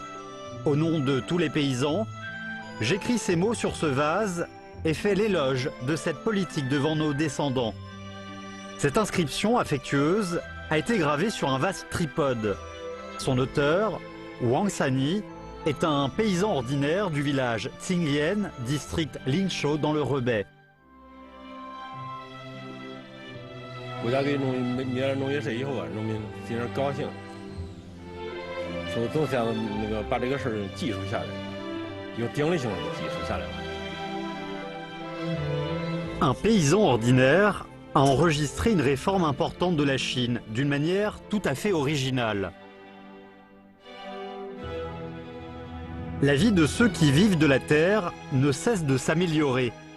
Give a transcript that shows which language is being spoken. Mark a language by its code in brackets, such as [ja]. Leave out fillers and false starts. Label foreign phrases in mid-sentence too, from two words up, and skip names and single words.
[fr] Au nom de tous les paysans, j'écris ces mots sur ce vase et fait l'éloge de cette politique devant nos descendants. Cette inscription affectueuse a été gravée sur un vaste tripode. Son auteur, Wang Sani, est un paysan ordinaire du village Tsinglien, district Linshou dans le Hebei. [zh] 国家给免了农业税以后啊，农民非常高兴，说总想把这个事儿记述下来，有定力性的记述下来了。 [fr] Un paysan ordinaire a enregistré une réforme importante de la Chine d'une manière tout à fait originale. La vie de ceux qui vivent de la terre ne cesse de s'améliorer.